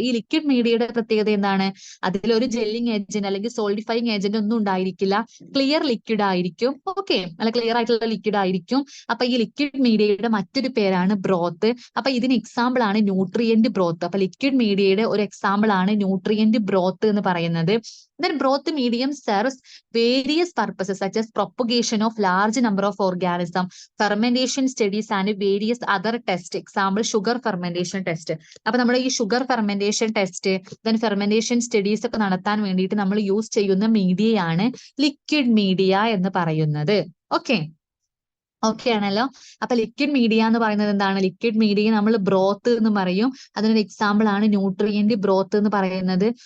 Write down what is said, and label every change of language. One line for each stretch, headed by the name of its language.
Malayalam: ഈ ലിക്വിഡ് മീഡിയയുടെ പ്രത്യേകത എന്താണ്? അതിലൊരു ജെല്ലിംഗ് ഏജന്റ് അല്ലെങ്കിൽ സോളിഡിഫൈങ് ഏജന്റ് ഒന്നും ഉണ്ടായിരിക്കില്ല. ക്ലിയർ ലിക്വിഡ് ആയിരിക്കും. ഓക്കെ, നല്ല ക്ലിയർ ആയിട്ടുള്ള ലിക്വിഡ് ആയിരിക്കും. അപ്പൊ ഈ ലിക്വിഡ് മീഡിയയുടെ മറ്റൊരു പേരാണ് ബ്രോത്ത്. അപ്പൊ ഇതിന് എക്സാമ്പിൾ ആണ് ന്യൂട്രിയന്റ് ബ്രോത്ത്. അപ്പൊ ലിക്വിഡ് മീഡിയയുടെ ഒരു എക്സാമ്പിൾ ആണ് ന്യൂട്രിയന്റ് ബ്രോത്ത് എന്ന് പറയുന്നത്.
English: Then broth medium serves various purposes such as propagation of large number of organisms, fermentation studies and various other tests. Example sugar fermentation test.
Malayalam: അപ്പൊ നമ്മുടെ ഈ sugar fermentation test, then fermentation studies ഒക്കെ നടത്താൻ വേണ്ടിയിട്ട് നമ്മൾ use ചെയ്യുന്ന മീഡിയയാണ് liquid media എന്ന് പറയുന്നത്. ഓക്കെ, ഓക്കെ ആണല്ലോ. അപ്പൊ ലിക്വിഡ് മീഡിയ എന്ന് പറയുന്നത് എന്താണ്? ലിക്വിഡ് മീഡിയ നമ്മൾ ബ്രോത്ത് എന്ന് പറയും. അതിനൊരു എക്സാമ്പിൾ ആണ് ന്യൂട്രിയന്റ് ബ്രോത്ത് എന്ന് പറയുന്നത്.